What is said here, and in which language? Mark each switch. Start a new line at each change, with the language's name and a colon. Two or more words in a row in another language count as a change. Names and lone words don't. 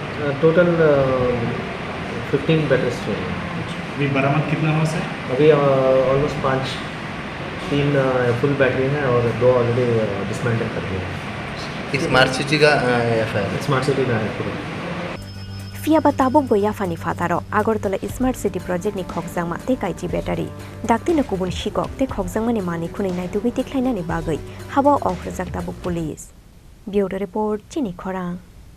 Hindi: टोटल 15 बैटरीज चोरी। अभी बरामद कितना हुआ सर? अभी ऑलमोस्ट 3
English: full battery
Hindi: है और 2 ऑलरेडी डिसमेंटल कर दिए हैं। स्मार्ट सिटी का FIR स्मार्ट सिटी का है पूरा।
Kok Borok: माफिया बा ताबुक बो याफानि फातारो आगरतला स्मार्ट सिटी प्रोजेक्ट नि खगजांमा ते काइची बेटारि डाक्तिनो कुबुन शिकक ते खगजांमानि मानि खुनै नायतुगै तिख्लायनानि बागै हाबा अंख्रजाक ताबुक
English: police bureau report
Kok Borok: चिनी खरां।